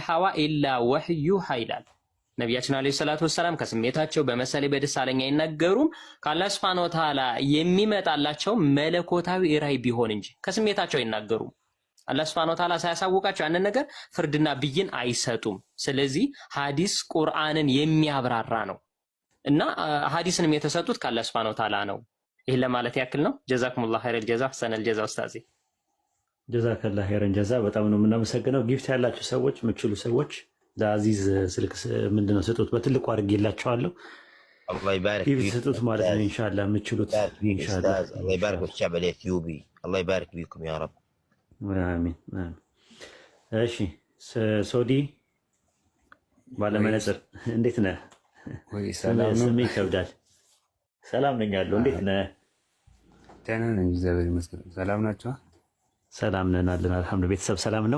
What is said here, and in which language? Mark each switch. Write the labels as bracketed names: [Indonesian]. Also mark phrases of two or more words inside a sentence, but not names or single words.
[Arabic] هو إلا وحي [Amharic] ይላል። ነቢያችን ዓለይሂ [Arabic] الصلاة والسلام [Amharic] ከስሜታቸው በመሰለ በደሳለኛ አይናገሩም። ከአላህ [Arabic] سبحانه وتعالى [Amharic] የሚመጣላቸው መለኮታዊ ራዕይ ቢሆን እንጂ ከስሜታቸው አይናገሩም። አላህ [Arabic] سبحانه وتعالى [Amharic] ሳያሳውቃቸው ያንን ነገር ፍርድና ብይን አይሰጡም። ስለዚህ ሐዲስ ቁርአንን የሚያብራራ ነው እና ሐዲስንም የተሰጡት ከአላህ [Arabic] سبحانه وتعالى [Amharic] ነው። ይሄን ለማለት ያክል ነው። [Arabic] جزاكم الله خير الجزاء سن الجزاء أستاذي جزاك الله خيرا جزاء። [Amharic] በጣም ነው የምናመሰግነው። ጊፍት ያላችሁ ሰዎች የምትችሉ ሰዎች ለአዚዝ ስልክ ምንድነው ስጡት፣ በትልቁ አድርጌላችኋለሁ። [Arabic] الله يبارك [Amharic] ጊፍት [Arabic] فيك [Amharic] ስጡት ማለት ነው [Arabic] إن شاء الله [Amharic] የምትችሉት [Arabic] إن شاء الله። الله يبارك في الشعب الاثيوبي، الله يبارك فيكم يا رب [Amharic] አሚን። እሺ ሶዲ ባለመነጽር እንዴት ነህ? ወይ ሰላም ነው። ስሜ ይከብዳል። ሰላም ነኝ አለው። እንዴት ነህ? ደህና ነኝ እግዚአብሔር ይመስገን። ሰላም ናችሁ? ሰላም ነን አለን [Arabic] الحمد لله። [Amharic] ቤተሰብ ሰላም ነው?